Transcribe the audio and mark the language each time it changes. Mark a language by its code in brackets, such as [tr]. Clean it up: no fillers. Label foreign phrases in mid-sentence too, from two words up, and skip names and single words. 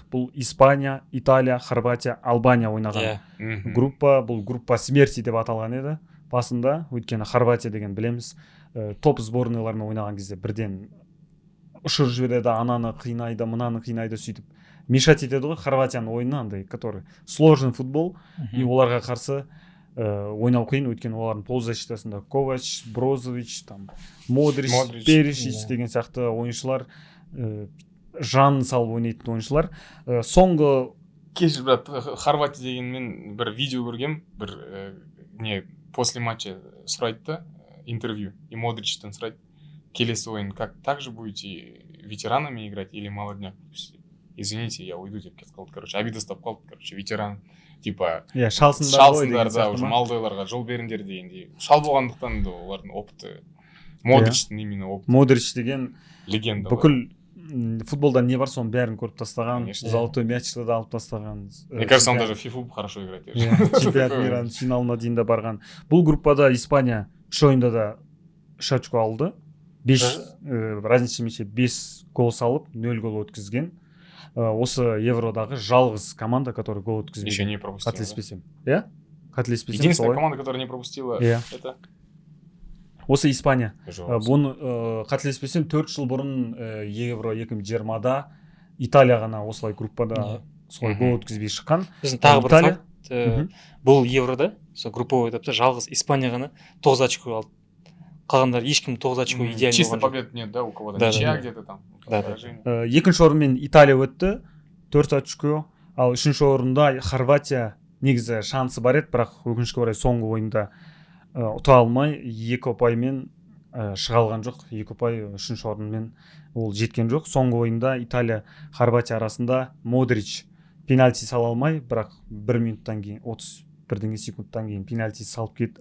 [kk] Бұл Испания, Италия, Хорватия, Албания ойнаған группа. Бұл [ru] группа смерти [kk] деп аталған еді басында, өйткені Хорватия деген білеміз, топ сборныйлармен ойнаған кезде бірден ұшырып жібереді, ананы қинайды, мынаны қинайды, сөйтіп мешать етеді ғой. Хорватияның ойыны андай, [ru] который сложный футбол, [kk] и оларға қарсы ойнау қиын, өйткені олардың полузащитасында Ковач, Брозович, Модрич, Перишич деген сияқты ойыншылар, жан салып ойнайтын ойыншылар. Соңғы кешір, брат, Хорватия дегенмен бір видео көргем, бір [ru] после матча [kk] сұрайды да, интервью, и Модричтен сұрайды, келесі ойын [ru] как так же будете ветеранами играть или молодняк? Извините, я уйду [kk] деп кетіп қалды, короче, обида ұстап қалды, короче, ветеран, типа шалсыңдар да, уже молодойларға жол беріңдер дегендей. Шал болғандықтан да олардың опыты, Модричтің именно опыты. Модрич деген легенда. Бүкіл футболда не бар, соның бәрін көріп тастаған, золотой мячты да алып тастаған. [ru] Мне кажется, он даже фифу хорошо играет. [kk] Чемпионат мираның финалына дейін де барған. Бұл группада Испания 3 ойында да 3 очко алды. разница 5 гол салып 0 гол өткізген. Осы евродағы жалғыз команда, который гол өткізбеген. [ru] Еще не пропустила. [kk] Қателеспесем. Иә? Қателеспесем. [ru] Единственная команда, которая не пропустила, это [kk] осы Испания. Бұны қателеспесем 4 жыл бұрын Евро 2020-да Италия ғана осылай группада солай гол өткізбей шыққан. Біздің тағы бір факт, бұл Еврода, сол групповой этапта жалғыз Испания ғана 9 очко алды. Қалғандар ешкім 9 очко идеально. [ru] Чисто побед нет, да, у кого-то ничья где-то там. [kk] Екінші орынмен Италия өтті, 4 очко, ал үшінші орында Хорватия негізі шансы бар еді, бірақ өкінішке орай соңғы ойында ұта алмай 2 ұпаймен шыға алған жоқ. 2 ұпай үшінші орынмен ол жеткен жоқ. Соңғы ойында Италия Хорватия арасында Модрич пенальти сала алмай, бірақ 1 минуттан кейін 31 секундтан кейін пенальти салып кетті.